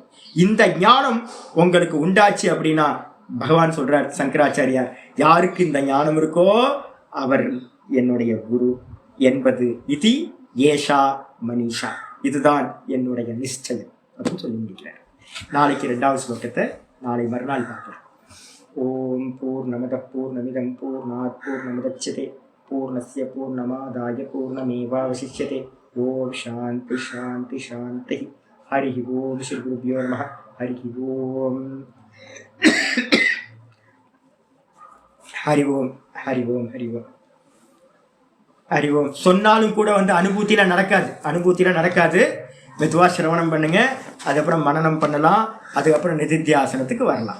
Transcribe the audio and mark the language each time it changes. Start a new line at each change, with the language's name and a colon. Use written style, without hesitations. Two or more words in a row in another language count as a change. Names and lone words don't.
Tamil: இந்த ஞானம் உங்களுக்கு உண்டாச்சு அப்படின்னா பகவான் சொல்றார், சங்கராச்சாரியார், யாருக்கு இந்த ஞானம் இருக்கோ அவர் என்னுடைய குரு என்பது
Sanskrit: इति एषा मनीषा,
Tamil: இதுதான் என்னுடைய நிச்சயம் அப்படின்னு சொல்லி முடிக்கிறார். நாளைக்கு 2வது ஸ்லோகத்தை நாளை மறுநாள் பார்க்கலாம்.
Sanskrit: ओं पूर्णमदः पूर्णमिदं पूर्णात् पूर्णमुदच्यते पूर्णस्य पूर्णमादाय पूर्णमेवावशिष्यते. ओं शान्तिः शान्तिः शान्तिः। हरि ओं। श्री गुरुभ्यो नमः. हरि ओं। हरि ओं। हरि ओं। हरि ओं. हरि ओं.
Tamil: சொன்னாலும் கூட வந்து அனுபூத்தியில நடக்காது. மெதுவாக சிரவணம் பண்ணுங்க. அதுக்கப்புறம் மனனம் பண்ணலாம், அதுக்கப்புறம் நிதித்தியாசனத்துக்கு வரலாம்.